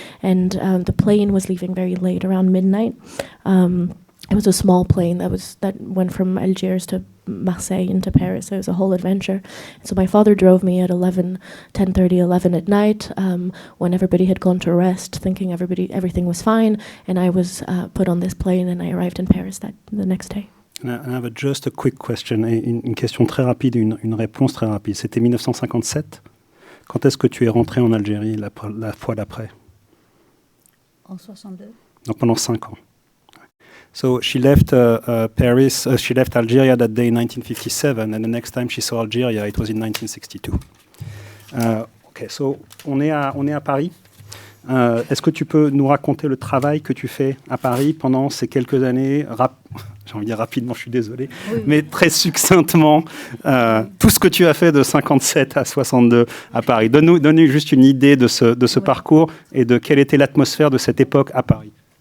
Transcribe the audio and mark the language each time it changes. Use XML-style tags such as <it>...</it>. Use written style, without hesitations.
<en>And the plane was leaving very late, around midnight. It was a small plane that went from Algiers to Marseille into Paris. It was a whole adventure. So my father drove me at 10:30, 11 at night, when everybody had gone to rest, thinking everything was fine. And I was put on this plane, and I arrived in Paris the next day. I have just a quick question,</en> <fr>une question très rapide, une réponse très rapide. C'était 1957. Quand est-ce que tu es rentré en Algérie la fois d'après? En 62. Donc pendant 5 ans.</fr> <en>So she left Paris, she left Algeria that day in 1957, and the next time she saw Algeria, it was in 1962.</en> <fr>Okay, so on est à Paris. Est-ce que tu peux nous raconter le travail que tu fais à Paris pendant ces quelques années, j'ai envie de dire rapidement, je suis désolé, oui. Mais très succinctement, tout ce que tu as fait de 57 à 62 à Paris. Donne-nous juste une idée de ce parcours et de quelle était l'atmosphère de cette époque à Paris.</fr>